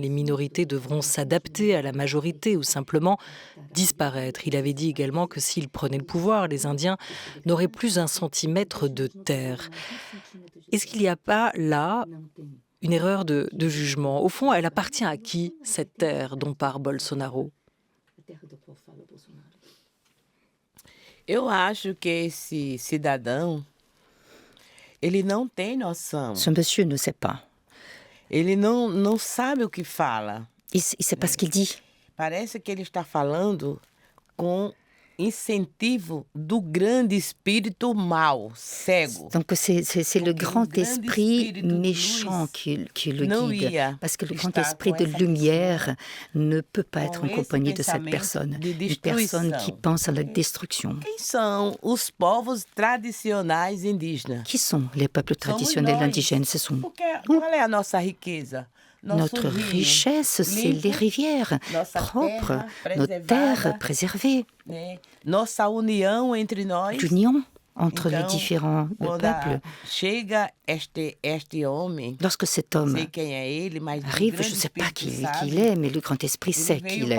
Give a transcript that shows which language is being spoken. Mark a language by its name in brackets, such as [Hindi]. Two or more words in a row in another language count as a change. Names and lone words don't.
[French] Les minorités devront s'adapter à la majorité ou simplement disparaître. Il avait dit également que s'il prenait le pouvoir, les Indiens n'auraient plus un centimètre de terre. Est-ce qu'il n'y a pas là une erreur de jugement? Au fond, elle appartient à qui, cette terre dont parle Bolsonaro? [Portuguese] Eu acho que esse cidadão, ele não tem noção. [French] Ce monsieur ne sait pas. [Portuguese] Ele não sabe o que fala. [French] Il ne sait pas ce qu'il dit. [Portuguese] Parece que ele está falando com incentivo do grande espírito mau, cego. [French] Donc c'est le grand esprit méchant qui le guide. Parce que le grand esprit de lumière ne peut pas être en compagnie de cette personne. Une personne qui pense à la destruction. [Portuguese] Quem são os povos tradicionais indígenas? [French] Qui sont les peuples traditionnels indigènes? Ce sont nous. [Portuguese] Qual é a nossa riqueza? [French] Notre richesse, c'est les rivières propres, nos terres préservées. L'union entre les différents peuples. Lorsque cet homme arrive, je ne sais pas qui il est, mais le grand esprit sait qui il est.